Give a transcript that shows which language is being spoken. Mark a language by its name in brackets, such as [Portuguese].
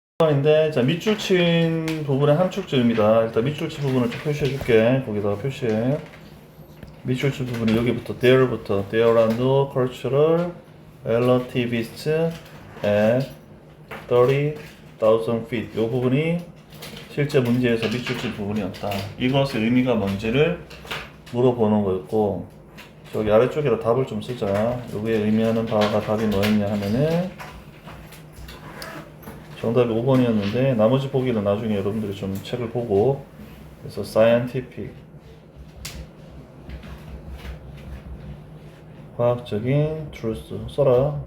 [Korean] 인데 자 밑줄 친 부분의 함축점입니다. 일단 밑줄 친 부분을 좀 표시해 줄게. 거기다가 표시해. 밑줄 친 부분이 여기부터 there부터 [English] there are no cultural relativists at 30,000 feet. [Korean] 이 부분이 실제 문제에서 밑줄 친 부분이었다. 이것의 의미가 뭔지를 물어보는 거였고, 저기 아래쪽에다 답을 좀 쓰자. 여기에 의미하는 바가 답이 뭐였냐 하면은 정답이 5번이었는데 나머지 보기는 나중에 여러분들이 좀 책을 보고, 그래서 scientific 과학적인 truth 써라.